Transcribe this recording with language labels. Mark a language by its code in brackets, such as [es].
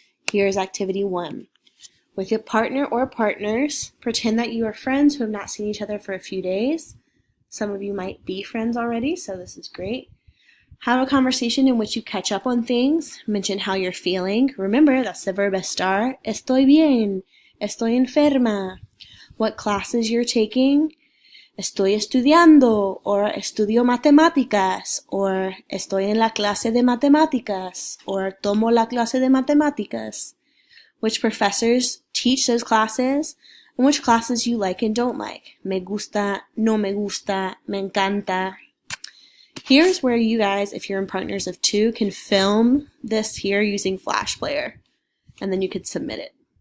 [en] Here's activity 1. With your partner or partners, pretend that you are friends who have not seen each other for a few days. Some of you might be friends already, so this is great. Have a conversation in which you catch up on things. Mention how you're feeling. Remember, that's the verb estar. [es] Estoy bien. Estoy enferma. [en] What classes you're taking. [es] Estoy estudiando, or estudio matemáticas, or estoy en la clase de matemáticas, or tomo la clase de matemáticas. [en] Which professors teach those classes, and which classes you like and don't like. [es] Me gusta, no me gusta, me encanta. [en] Here's where you guys, if you're in partners of 2, can film this here using Flash Player, and then you could submit it.